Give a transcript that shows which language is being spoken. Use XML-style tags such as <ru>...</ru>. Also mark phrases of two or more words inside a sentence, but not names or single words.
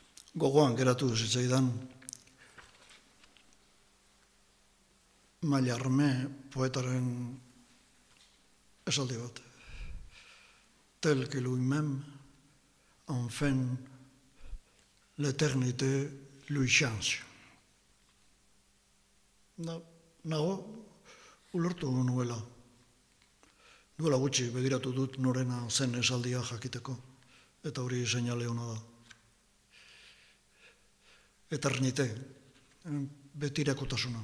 <eu>Gogoan geratu zitzaidan Mallarmé poetaren esaldi bat.</eu> <fr>Tel que lui-même enfin l'éternité lui change.</fr> <eu>Nago, ulertu nuela. Duela gutxi begiratu dut norena zen esaldia jakiteko, eta hori seinale hona da. Eternite, betirakotasuna.</eu>